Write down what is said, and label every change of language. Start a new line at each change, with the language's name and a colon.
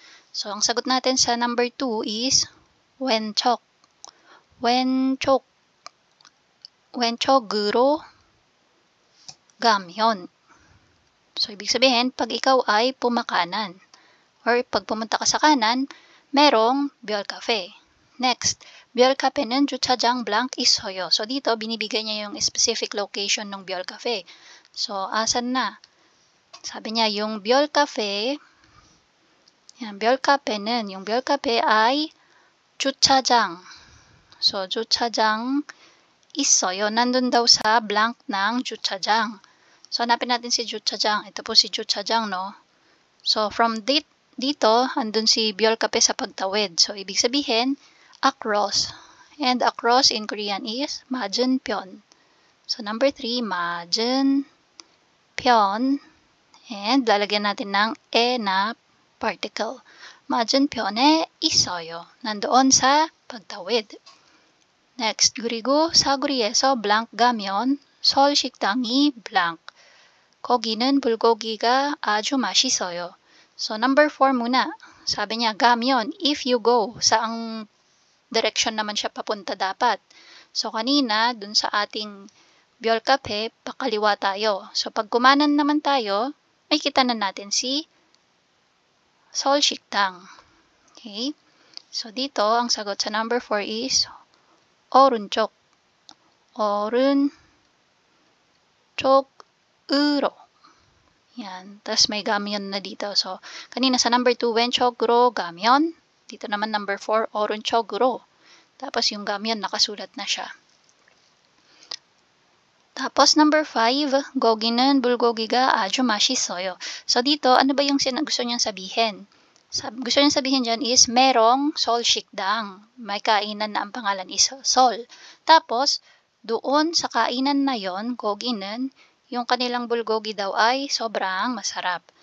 Filipino: So, ang sagot natin sa number 2 is 왼쪽.
Korean: 왼쪽으로 가면.
Filipino: So, ibig sabihin, pag ikaw ay pumakanan or pag pumunta ka sa kanan, merong 별 cafe.
Korean: Next, 별 cafe는 주차장 blank 있어요.
Filipino: So, dito, binibigay niya yung specific location ng 별 cafe. So, asan na? Sabi niya, yung 별 cafe, yan, 별 cafe는, yung 별 cafe ay 주차장.
Korean: So, 주차장 있어요.
Filipino: Nandun daw sa blank ng 주차장. So, hanapin natin si 주차장. Ito po si 주차장, no? So, from dito, andun si 별 cafe sa pagtawid.
English: So,
Filipino: ibig sabihin,
English: across. And across in Korean is 맞은편. So, number 3, 맞은편.
Filipino: And lalagyan natin ng e na particle.
Korean: 맞은편에 있어요.
Filipino: nandoon sa pagtawid.
Korean: Next, 그리고 사구리에서 blank 가면 서울 식당이 blank. 거기는 불고기가 아주 맛있어요.
Filipino: So, number 4 muna. Sabi niya, 가면,
English: if you go.
Filipino: Saang direction naman siya papunta dapat. So, kanina, dun sa ating Biol Cafe, pakaliwa tayo. So, pag kumanan naman tayo, ay kita na natin si 서울 식당. Okay? So, dito, ang sagot sa number 4 is 오른쪽.
Korean: 오른쪽으로. Yan.
Filipino: Tapos may 가면 na dito. So, kanina sa number 2,
Korean: 왼쪽으로 가면.
Filipino: Dito naman number 4, 오른쪽으로. Tapos yung 가면 nakasulat na siya. Tapos number 5,
Korean: 거기는 불고기가 아주 맛있어요.
Filipino: So, dito, ano ba yung gusto niyang sabihin? Gusto niyang sabihin dyan is merong Seoul Sikdang. May kainan na ang pangalan is Seoul. Tapos, doon sa kainan na yon, 거기는, yung kanilang bulgogi daw ay sobrang masarap.